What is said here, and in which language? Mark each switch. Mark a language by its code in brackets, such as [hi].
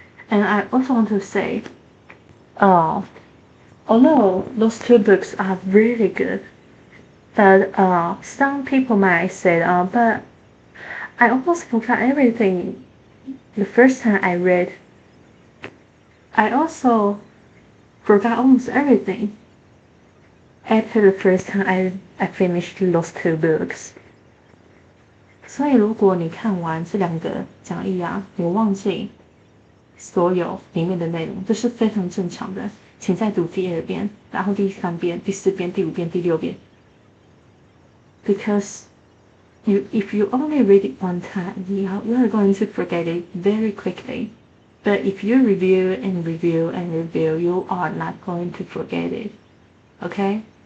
[en] And I also want to say, although those two books are really good, but some people might say, but I almost forgot everything the first time I read. I also forgot almost everything after the first time I finished those two books. [zh] 所以如果你看完这两个讲义啊，你忘记所有里面的内容，这是非常正常的。请再读第2遍，然后第3遍、第4遍、第5遍、第6遍。 [en] Because if you only read it one time, you are going to forget it very quickly. But if you review and review and review, you are not going to forget it. Okay?